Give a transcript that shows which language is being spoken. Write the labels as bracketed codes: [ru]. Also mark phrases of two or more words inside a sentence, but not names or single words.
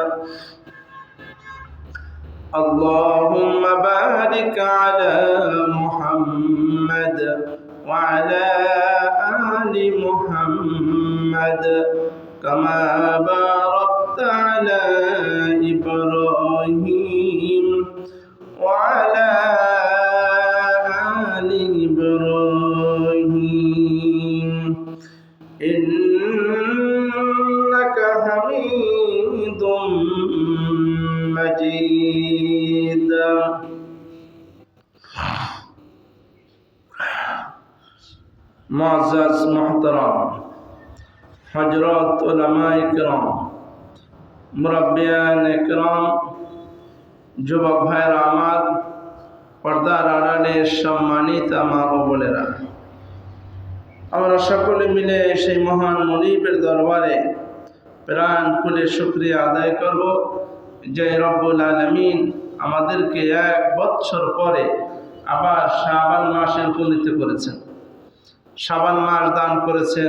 [ar] اللهم بارك على محمد وعلى آل محمد كما باركت على إبراهيم وعلى آل إبراهيم إنك حميد مجيد. [ur] معزز محترم حضرت علمائے کرام، مربیان کرام, [bn] যুবক ভাইরা আমার, পর্দার আড়ালে সম্মানিত মা ও বোনেরা, আমরা সকলে মিলে সেই মহান মুনিবের দরবারে প্রাণ খুলে শুকরিয়া আদায় করব যে রব্বুল আলামিন আমাদেরকে 1 বছর পরে আবার শাবান মাসে উপনীত করেছেন, শাবান মাস দান করেছেন।